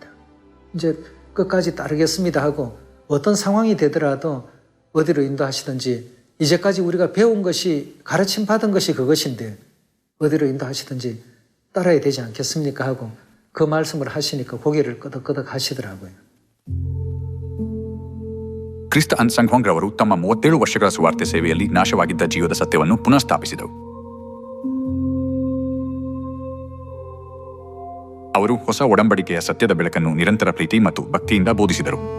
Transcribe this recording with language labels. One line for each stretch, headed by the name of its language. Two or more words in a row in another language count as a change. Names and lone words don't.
Korean: 이제 끝까지 따르겠습니다 하고 어떤 상황이 되더라도 어디로 인도하시든지 이제까지 우리가 배운 것이 가르침 받은 것이 그것인데 어디로 인도하시든지 따라야 되지 않겠습니까 하고 그 말씀을 하시니까 고개를 끄덕끄덕 하시더라고요.
Kannada: ಕ್ರಿಸ್ತ ಅನ್ಸಂಗ್ ರವರು ತಮ್ಮ 37 ವರ್ಷಗಳ ಸುವಾರ್ತೆ ಸೇವೆಯಲ್ಲಿ ನಾಶವಾಗಿದ್ದ ಜೀವದ ಸತ್ಯವನ್ನು ಪುನಃ ಸ್ಥಾಪಿಸಿದರು. ಅವರು ಹೊಸ ಒಡಂಬಡಿಕೆಯ ಸತ್ಯದ ಬೆಳಕನ್ನು ನಿರಂತರ ಪ್ರೀತಿ ಮತ್ತು ಭಕ್ತಿಯಿಂದ ಬೋಧಿಸಿದರು.